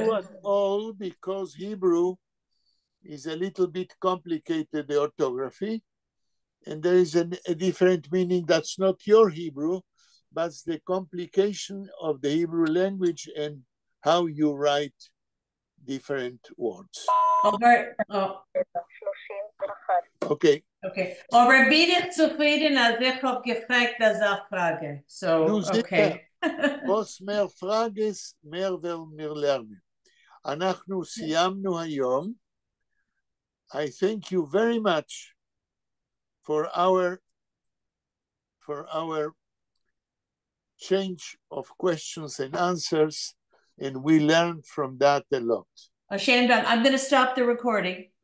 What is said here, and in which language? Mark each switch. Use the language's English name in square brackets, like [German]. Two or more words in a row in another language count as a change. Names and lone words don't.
[English] True at all, because Hebrew is a little bit complicated, the orthography, and there is a different meaning that's not your Hebrew, but the complication of the Hebrew language and how you write different words. Okay. [German] Aber bin ich zufrieden, als ich habe gefragt, als Frage. [English] So, okay. [German] Was mehr Frages, mehr werden wir lernen. [Hebrew] אנחנו סיימנו היום. [English] I thank you very much for our change of questions and answers, and we learned from that a lot. Hashem, I'm going to stop the recording.